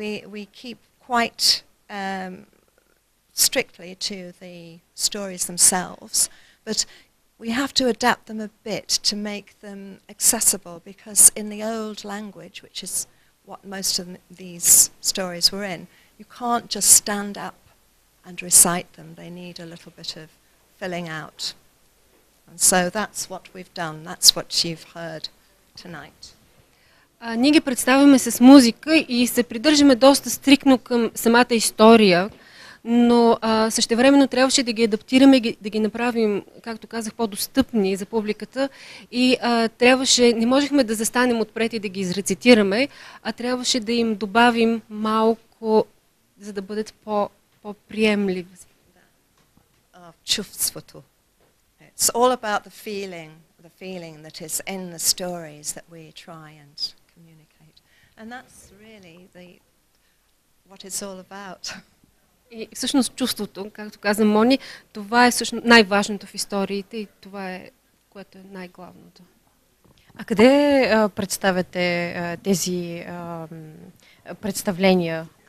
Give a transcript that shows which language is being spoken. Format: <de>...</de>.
<en>We keep quite strictly to the stories themselves, but we have to adapt them a bit to make them accessible, because in the old language, which is what most of these stories were in, you can't just stand up and recite them. They need a little bit of filling out. And so that's what we've done. That's what you've heard tonight.</en> <bg>Ние ги представяме с музика и се придържаме доста стриктно към самата история, но същевременно трябваше да ги адаптираме, да ги направим, както казах, по-достъпни за публиката и не можехме да застанем отпред и да ги изрецитираме, а трябваше да им добавим малко, за да бъдат по-приемливи. Чувството.</bg> <en>It's all about the feeling that is in the stories that we try and communicate. And that's really what it's all about.</en> <bg>И всъщност чувството, както каза Мони, това е всъщност най-важното в историите и това е, което е най-главното. А къде представяте тези представления?</bg>